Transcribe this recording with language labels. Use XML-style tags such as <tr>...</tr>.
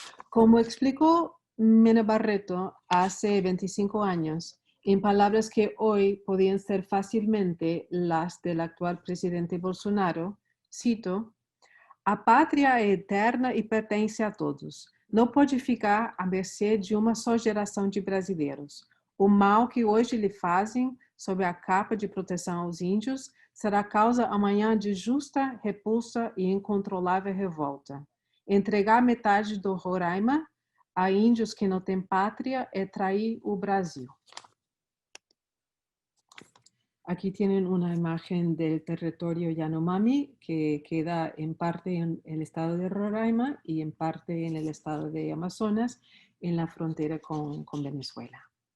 <es>Como explicó Mena Barreto hace 25 años, en palabras que hoy podían ser fácilmente las del actual presidente Bolsonaro, cito,</es> <pt>"A pátria é eterna e pertence a todos. Não pode ficar à mercê de uma só geração de brasileiros. O mal que hoje lhe fazem, sob a capa de proteção aos índios, será causa amanhã de justa repulsa e incontrolável revolta. Entregar metade do Roraima a índios que não têm pátria é trair o Brasil."</pt> <es>Aquí tienen una imagen del territorio Yanomami que queda en parte en el estado de Roraima y en parte en el estado de Amazonas, en la frontera con Venezuela.</es>